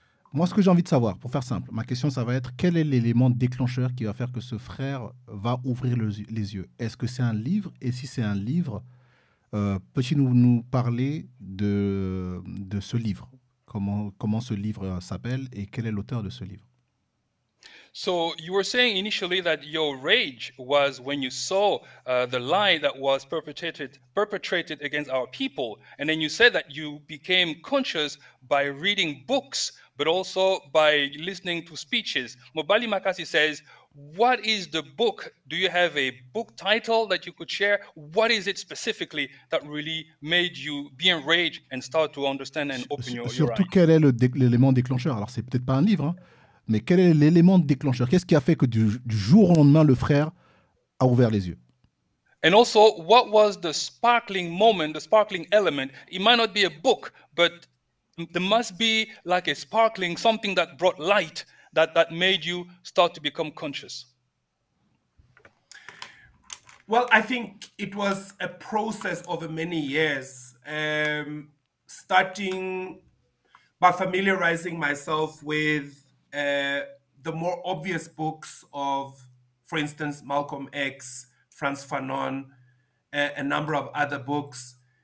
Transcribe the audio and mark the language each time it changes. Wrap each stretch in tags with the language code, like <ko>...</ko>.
<fr>Moi, ce que j'ai envie de savoir, pour faire simple, ma question, ça va être quel est l'élément déclencheur qui va faire que ce frère va ouvrir les yeux? Est-ce que c'est un livre? Et si c'est un livre, Peux-tu nous parler de ce livre? Comment ce livre s'appelle et quel est l'auteur de ce livre?</fr> <en>So you were saying initially that your rage was when you saw the lie that was perpetrated against our people, and then you said that you became conscious by reading books, but also by listening to speeches. Mobali Makasi says, what is the book? Do you have a book title that you could share? What is it specifically that really made you be enraged and start to understand and open your</en> <fr>Surtout,</fr> <en>eyes?</en> <fr>quel est l'élément déclencheur? Alors, c'est peut-être pas un livre, hein, mais quel est l'élément déclencheur? Qu'est-ce qui a fait que du jour au lendemain, le frère a ouvert les yeux?</fr> <en>And also, what was the sparkling moment, the sparkling element? It might not be a book, but there must be like a sparkling, something that brought light, that made you start to become conscious. Well, I think it was a process over many years, starting by familiarizing myself with the more obvious books of, for instance, Malcolm X, Frantz Fanon, a number of other books.</en>